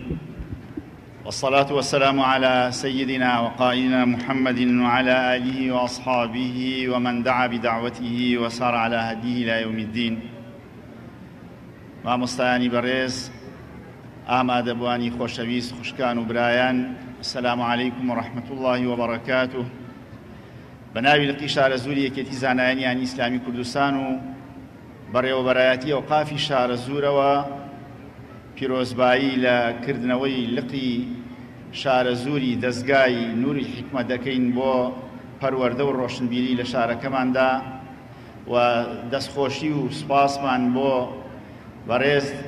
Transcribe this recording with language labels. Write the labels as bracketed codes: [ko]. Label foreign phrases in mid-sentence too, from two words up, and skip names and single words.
[ar] والصلاة والسلام على سيدنا وقائدنا محمد وعلى آله وأصحابه ومن دعا بدعوته وسار على هديه إلى يوم الدين [ckb] مامۆستایانی بەڕێز ئامادەبوانی خۆشەویست خوشکان و برایان [ar] السلام عليكم ورحمة الله [ckb] وبركاته بەناوی لقی شارەزووری یەکێتی زانایانیانی ئیسلامی کوردستان و بەڕێوەبەرایەتی ئەوقافی شارەزوورەوە پیرۆزبایی لە کردنەوەی لقی شارەزووری دەستگای نووری حکمە دەکەین بۆ پەروەردە و ڕۆشنبیری لە شارەکەماندا و دەستخۆشی و سپاسمان بۆ بەڕێز